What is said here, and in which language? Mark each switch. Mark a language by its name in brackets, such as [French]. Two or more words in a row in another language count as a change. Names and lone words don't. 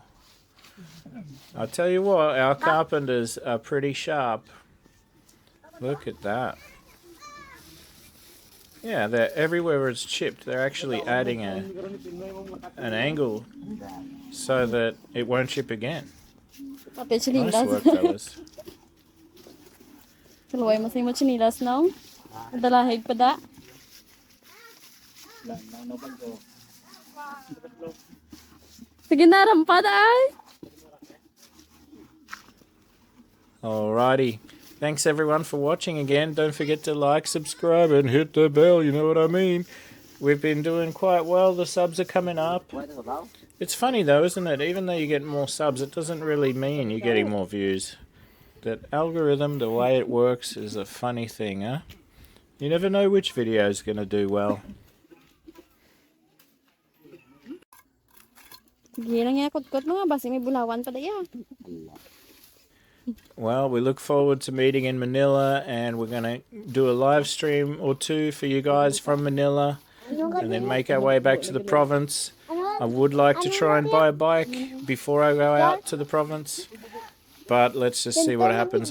[English] I'll tell you what, our carpenters are pretty sharp. Look at that. Yeah, they're everywhere where it's chipped, they're actually adding an angle so that it won't chip again. Nice work, fellas. [Hiligaynon] Kaluway mo sa imo chinilas, no? Dalahig pa da. Sige na, rampad ay. [English] Alrighty. Thanks everyone for watching again. Don't forget to like, subscribe and hit the bell, you know what I mean. We've been doing quite well. The subs are coming up. It's funny though, isn't it? Even though you get more subs, it doesn't really mean you're getting more views. That algorithm, the way it works, is a funny thing, huh? You never know which video is going to do well. [Hiligaynon] Sige lang ya, kot-kot mo nga, basi may bulawan pa da ya. [English] Well, we look forward to meeting in Manila, and we're going to do a live stream or two for you guys from Manila and then make our way back to the province. I would like to try and buy a bike before I go out to the province, but let's just see what happens.